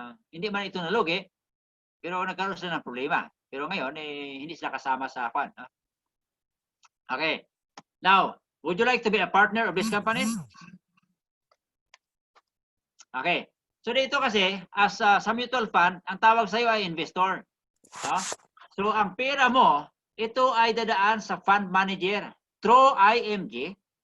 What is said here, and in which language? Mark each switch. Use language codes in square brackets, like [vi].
[tl] Hindi man ito nalugi, pero nagkaroon sila ng problema. Pero ngayon, hindi sila kasama sa no? Okay. [en] Now, would you like to be a partner of this company? Okay. [tl] So dito kasi, as sa mutual fund, ang tawag sa iyo ay investor. No? So ang pera mo, ito ay dadaan sa fund manager through IMG.